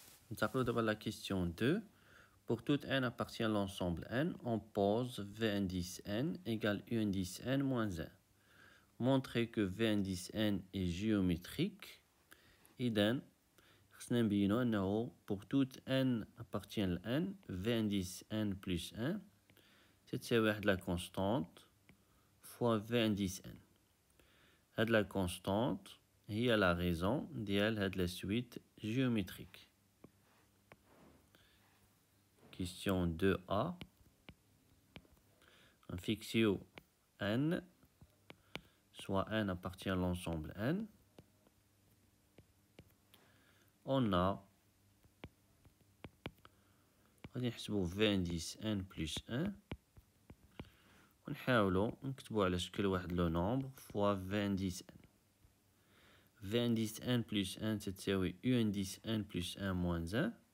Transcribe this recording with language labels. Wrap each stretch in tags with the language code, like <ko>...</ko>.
<ar>ننتقلوا دابا</ar> <fr>la question 2. Pour tout n appartient à l'ensemble n, on pose V indice n égale U indice n moins 1. Montrer que V indice n est géométrique.</fr> <ar>إذن خصنا نبينو أنه</ar> <fr>pour tout n appartient à n, V indice n plus 1</fr> <ar>تتساوي واحد</ar> <fr>la constante fois V indice n. هاد la constante هي la raison</fr> <ar>ديال هاد</ar> <fr>la suite géométrique. Question 2a. On fixe n, soit n appartient à l'ensemble n. On a</fr> <ar>غادي نحسبو</ar> <fr>V indice n plus 1</fr> <ar>ونحاولو نكتبو على شكل واحد</ar> <fr>لو نومبر فوا V indice n. V indice n plus 1 تتساوي U indice n plus 1 moins 1.</fr>